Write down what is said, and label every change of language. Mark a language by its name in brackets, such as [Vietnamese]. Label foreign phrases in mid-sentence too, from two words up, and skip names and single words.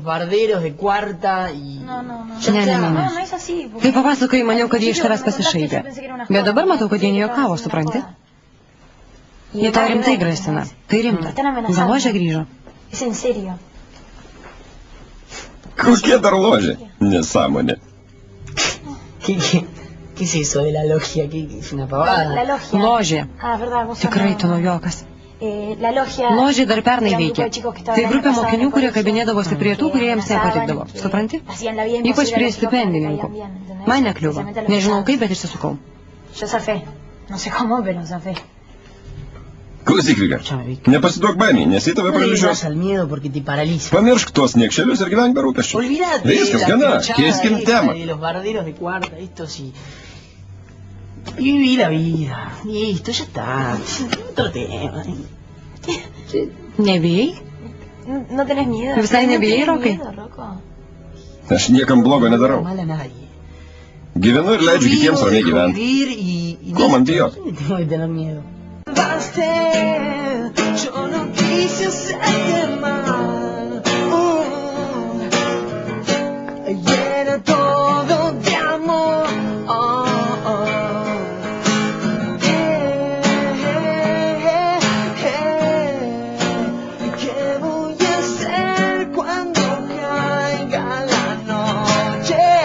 [Lithuanian] Ne. Kai papasakojai, maniau, kad jie iš tavęs pasišaipė. Bet dabar matau, kad jie nejuokavo, supranti? Jie tau rimtai grasina. Tai rimta. Gal ložė grįžo? Kokie dar ložė? Nesąmonė. [Spanish] ¿Qué es eso de la logia? Es una pavada. [Lithuanian] Ložė. Tikrai tu naujokas. Ložė dar pernai veikė. Tai grupė mokinių, kurie kabinėdavosi prie tų, kurie jiems nepatikdavo. Supranti? Ypač prie stipendininkų. Man nekliuvo. Nežinau kaip, bet išsisukau. Klausyk, Vika. Nepasiduok baimei, nes į tave paralyžiuos. Pamiršk tuos niekšelius ir gyvenk be rūpesčių. Viskas, gana. Keiskim temą. [Spanish] Viví la vida. Listo, ya está. Otro tema. [Lithuanian] Nebijai? Visai nebijai, Rokai? Aš niekam blogo nedarau. Gyvenu ir leidžiu kitiems ramiai gyventi. Ko man bijot? [Spanish] Yo no quise hacerte mal. Llena todo de amor. ¿Qué voy a hacer cuando caiga la noche?